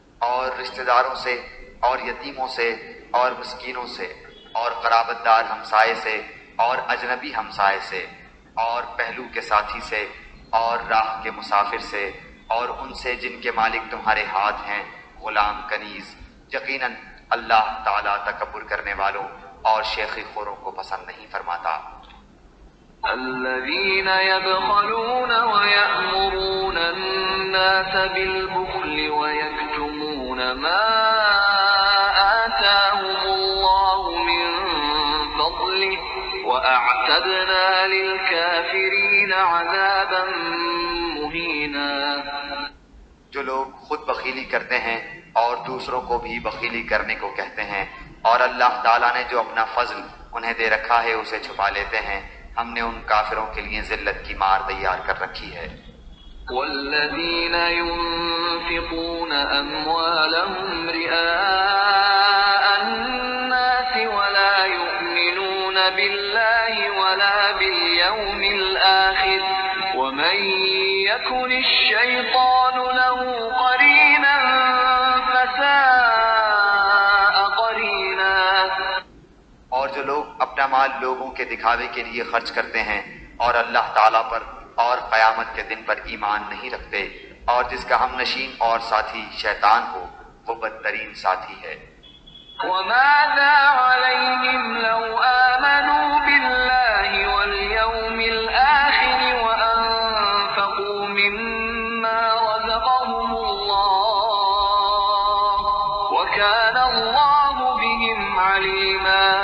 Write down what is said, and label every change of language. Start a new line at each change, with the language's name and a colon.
Urdu: اور رشتہ داروں سے اور یتیموں سے اور مسکینوں سے اور قرابت دار ہمسائے سے اور اجنبی ہمسائے سے اور پہلو کے ساتھی سے اور راہ کے مسافر سے اور ان سے جن کے مالک تمہارے ہاتھ ہیں، غلام کنیز، یقیناً اللہ تعالیٰ تکبر کرنے والوں اور شیخی خوروں کو پسند نہیں فرماتا۔
Arabic: الذين يبخلون ويأمرون الناس بالبخل ويكتمون ما آتاهم الله من فضله وأعتدنا للكافرين عذابا مهينا۔
Urdu: جو لوگ خود بخیلی کرتے ہیں اور دوسروں کو بھی بخیلی کرنے کو کہتے ہیں، اور اللہ تعالیٰ نے جو اپنا فضل انہیں دے رکھا ہے اسے چھپا لیتے ہیں، ہم نے ان کافروں کے لیے ذلت کی مار تیار کر رکھی ہے۔
Arabic: والذین ينفقون أموالهم رئاء الناس ولا يؤمنون بالله ولا باليوم الآخر ومن يكن الشيطان له قرينا فساء قرينا۔
Urdu: اور جو لوگ اپنا مال لوگوں کے دکھاوے کے لیے خرچ کرتے ہیں اور اللہ تعالیٰ پر اور قیامت کے دن پر ایمان نہیں رکھتے، اور جس کا ہم نشین اور ساتھی شیطان ہو، وہ بدترین ساتھی ہے۔
Arabic: وَمَاذَا عَلَيْهِمْ لَوْ آمَنُوا بِاللَّهِ وَالْيَوْمِ الْآخِرِ وَأَنفَقُوا مِمَّا رَزَقَهُمُ اللَّهُ وَكَانَ اللَّهُ بِهِمْ عَلِيمًا۔